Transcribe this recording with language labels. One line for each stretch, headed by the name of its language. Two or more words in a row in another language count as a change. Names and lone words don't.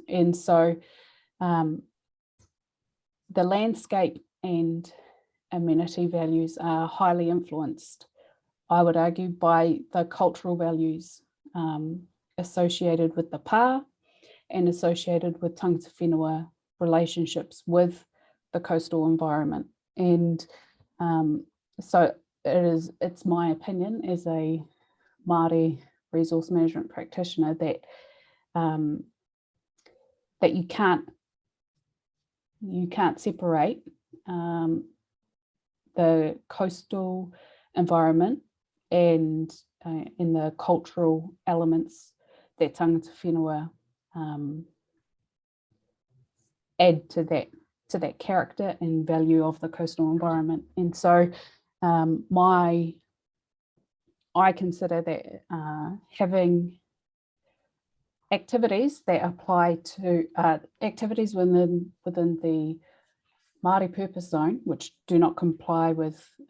English: And so the landscape and amenity values are highly influenced, I would argue, by the cultural values associated with the Pa and associated with
Māori: tangata whenua
English: relationships with the coastal environment. And so it's my opinion as a Māori resource management practitioner that that you can't separate the coastal environment and in the cultural elements that
Māori: tangata whenua
English: add to that character and value of the coastal environment. And so I consider that having activities that apply to activities within the Māori purpose zone, which do not comply with